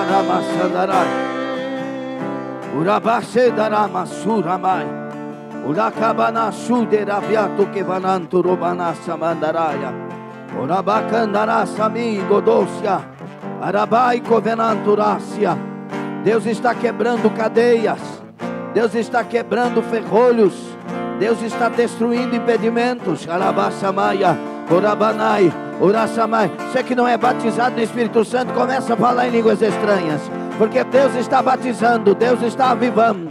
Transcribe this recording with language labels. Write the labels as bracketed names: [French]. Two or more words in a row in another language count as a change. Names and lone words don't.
[Portuguese] Massandarai. Urabase darama suramai. Urakabana suderabiato kevananto robanasa mandaraya. Urabacandara sami godosia. Arabai covenanturácia. Deus está quebrando cadeias. Deus está quebrando ferrolhos. Deus está destruindo impedimentos. Arabasamaia, Orabanai, Orasamai. Você que não é batizado no Espírito Santo, começa a falar em línguas estranhas. Porque Deus está batizando, Deus está avivando.